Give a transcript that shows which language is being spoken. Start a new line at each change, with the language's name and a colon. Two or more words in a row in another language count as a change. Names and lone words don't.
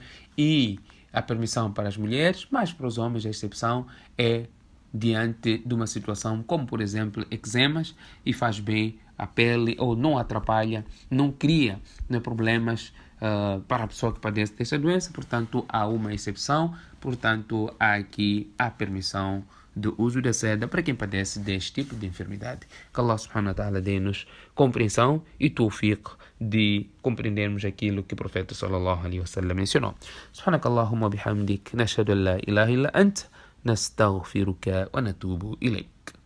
Portuguese: E a permissão para as mulheres, mas para os homens a exceção é diante de uma situação como, por exemplo, eczemas, e faz bem à pele ou não atrapalha, não cria, né, problemas para a pessoa que padece dessa doença. Portanto, há uma exceção. Portanto, há aqui a permissão do uso da seda para quem padece deste tipo de enfermidade. Que
Arabic: الله سبحانه وتعالى
Portuguese: dê-nos compreensão e tawfiq de compreendermos aquilo que o profeta
Arabic: صلى الله عليه وسلم
Portuguese: mencionou.
Arabic: سبحانك اللهم بحمدك نشهد أن لا إله إلا أنت, نستغفرك ونتوب إليك.